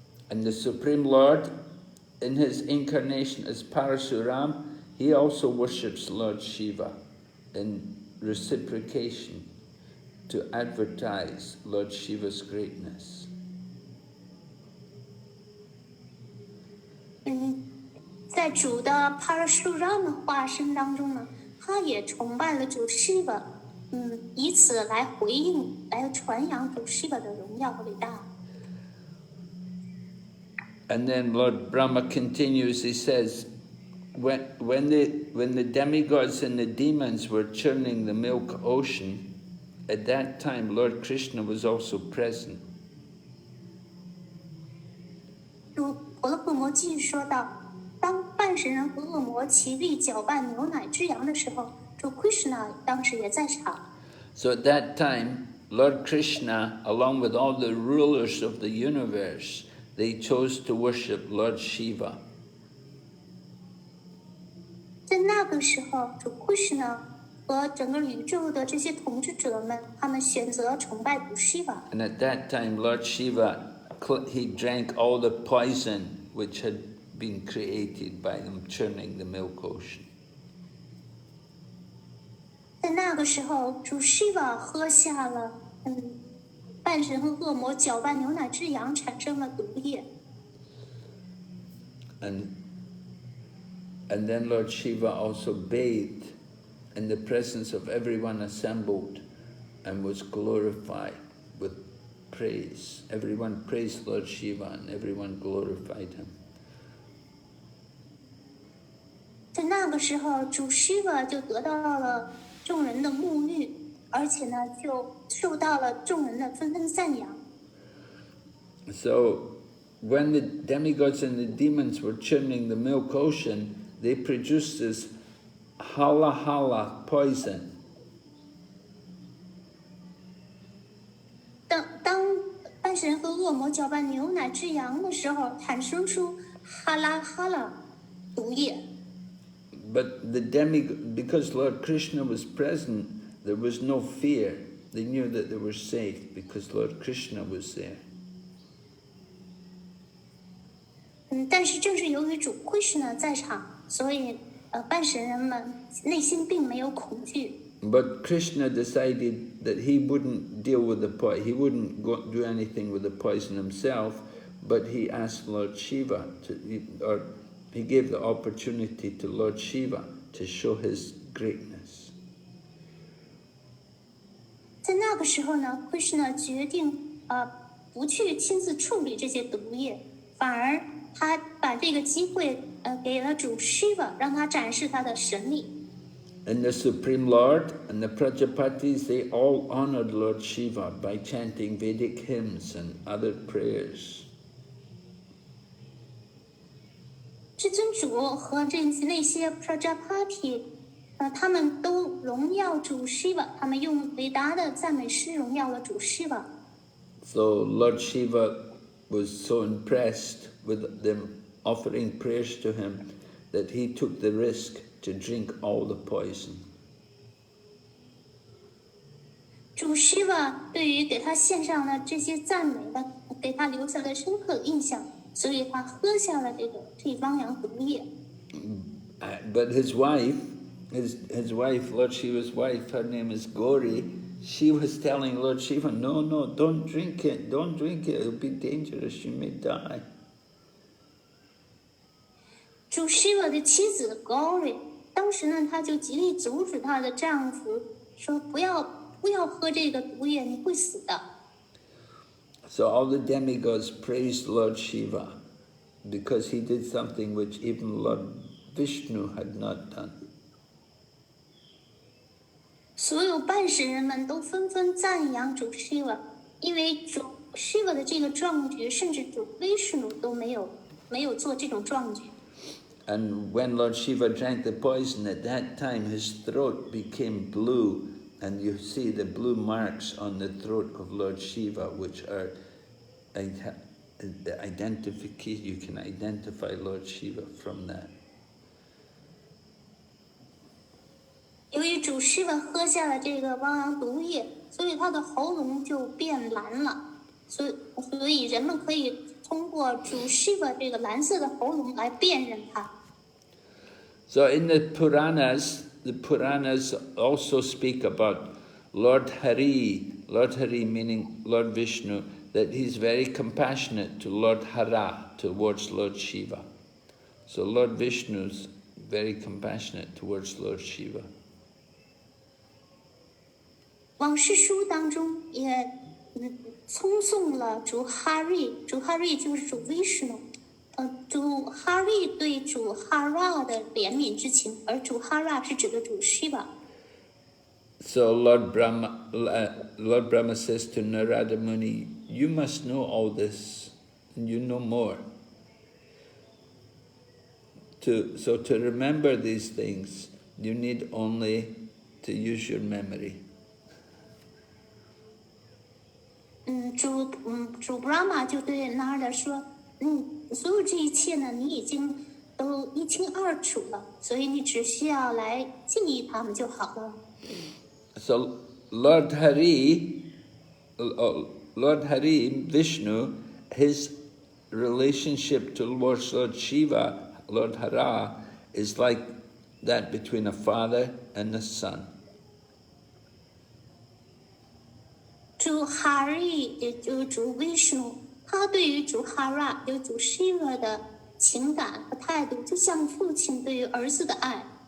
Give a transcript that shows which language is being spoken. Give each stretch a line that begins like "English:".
English: And the Supreme Lord, in his incarnation as Parasuram, he also worships Lord Shiva in reciprocation to advertise Lord Shiva's greatness.
Chinese: 在主的 Parasuram 化身当中呢，他也崇拜了主 Shiva， 以此来回应、来传扬主 Shiva 的荣耀和伟大。
English: And then Lord Brahma continues, he says, when the demigods and the demons were churning the milk ocean, at that time Lord Krishna was also present.
Chinese: 如婆罗婆摩继续说道，当半神人和恶魔齐力搅拌牛奶之羊的时候，主 Krishna 当时也在场。
English: So at that time, Lord Krishna, along with all the rulers of the universe, they chose to worship Lord Shiva.
Chinese: 在那个时候，主 Krishna 和整个宇宙的这些统治者们，他们选择崇拜主 Shiva。
English: And at that time, Lord Shiva, he drank all the poison which had been created by them churning the milk ocean.
Chinese: 在那个时候，主 Shiva 喝下了半神和恶魔搅拌牛奶之羊产生了毒液。
English: And then Lord Shiva also bathed in the presence of everyone assembled and was glorified with praise. Everyone praised Lord Shiva and everyone glorified him.
Chinese: 在那个时候，主 Shiva 就得到了众人的沐浴，而且呢，就受到了众人的纷纷赞扬。
English: So, when the demigods and the demons were churning the milk ocean, they produced this hala poison.
Chinese: 当半神和恶魔搅拌牛奶之羊的时候，产生出哈拉毒液。
English: But because Lord Krishna was present, there was no fear. They knew that they were safe because Lord Krishna was there.
Chinese: 但是正是由于主 Krishna 在场，所以半神人们内心并没有恐惧。
English: But Krishna decided that he wouldn't deal with the poison. He wouldn't do anything with the poison himself, but he asked Lord Shiva or he gave the opportunity to Lord Shiva to show his greatness.
Chinese: 在那个时候呢 ，Krishna 决定不去亲自处理这些毒液，反而他把这个机会给了主 Shiva， 让他展示他的神力。
English: And the Supreme Lord and the Prajapatis, they all honored Lord Shiva by chanting Vedic hymns and other prayers.
Chinese: 至尊主和那些 Prajapati， 他们都荣耀主 Shiva， 他们用伟大的赞美诗荣耀了主 Shiva。
English: So Lord Shiva was so impressed with them offering prayers to him that he took the risk to drink all the poison.
Chinese: 主 Shiva 对于给他献上的这些赞美的，给他留下了深刻的印象，所以他喝下了这汪洋毒液。
English: But his wife, Lord Shiva's wife, her name is Gauri, she was telling Lord Shiva, no, don't drink it, it'll be dangerous, you may die.
Chinese: 主 Shiva 的妻子 Gauri， 当时呢，她就极力阻止她的丈夫，说不要喝这个毒液，你会死的。
English: So all the demigods praised Lord Shiva because he did something which even Lord Vishnu had not done.
Chinese: 所有半神人们都纷纷赞扬主 Shiva， 因为主 Shiva 的这个壮举，甚至主 Vishnu 都没有做这种壮举。
English: And when Lord Shiva drank the poison, at that time his throat became blue, and you see the blue marks on the throat of Lord Shiva, which are the identification. You can identify Lord Shiva from that.
Chinese: 由于主 Shiva 喝下了这个汪洋毒液，所以他的喉咙就变蓝了。所以人们可以通过主 Shiva 这个蓝色的喉咙来辨认他。
English: So in the Puranas also speak about Lord Hari meaning Lord Vishnu, that he's very compassionate to Lord Hara, towards Lord Shiva. So Lord Vishnu's very compassionate towards Lord Shiva.
Chinese: 往事书当中也称颂了主哈瑞，主哈瑞就是主 Vishnu，主哈瑞对主哈拉的怜悯之情，而主哈拉是指的主 Shiva。
English: So Lord Brahma says to Narada Muni, you must know all this, and you know more. So to remember these things, you need only to use your memory.
Chinese: 主 Brahma 就对 Narada 说，所有这一切呢，你已经都一清二楚了，所以你只需要来记忆他们就好了。
English: So Lord Hari, Vishnu, his relationship towards Lord Shiva, Lord Hara, is like that between a father and a son.
Chinese: 主 Hari 也就是主 Vishnu， 他对于主 Hara 就是主 Shiva 的情感和态度，就像父亲对于儿子的爱。